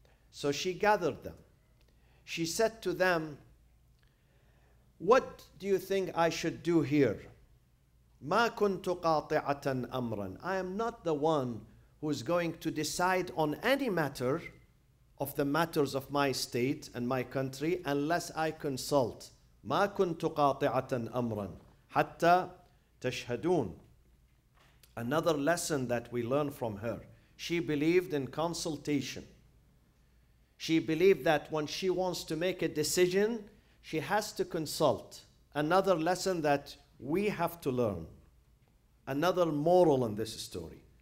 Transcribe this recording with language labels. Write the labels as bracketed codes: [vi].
[en] So she gathered them. She said to them, what do you think I should do here? [ar] مَا كُنْتُ قَاطِعَةً أَمْرًا. [en] I am not the one who is going to decide on any matter of the matters of my state and my country unless I consult. [ar] ما كنت قاطعة أمرا حتى تشهدون. [en] Another lesson that we learn from her. She believed in consultation. She believed that when she wants to make a decision, she has to consult. Another lesson that we have to learn. Another moral in this story.